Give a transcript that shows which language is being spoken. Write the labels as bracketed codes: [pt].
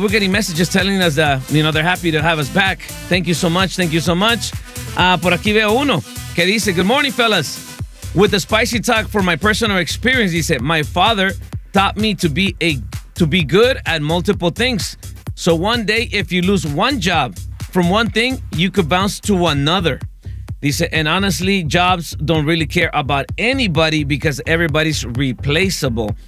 [en] We're getting messages telling us that, you know, they're happy to have us back. Thank you so much. Thank you so much. [es] Por aquí veo uno que dice, [en] good morning, fellas. With the spicy talk for my personal experience, he said, my father taught me to be good at multiple things. So one day, if you lose one job from one thing, you could bounce to another. [es] Dice, [en] and honestly, jobs don't really care about anybody because everybody's replaceable.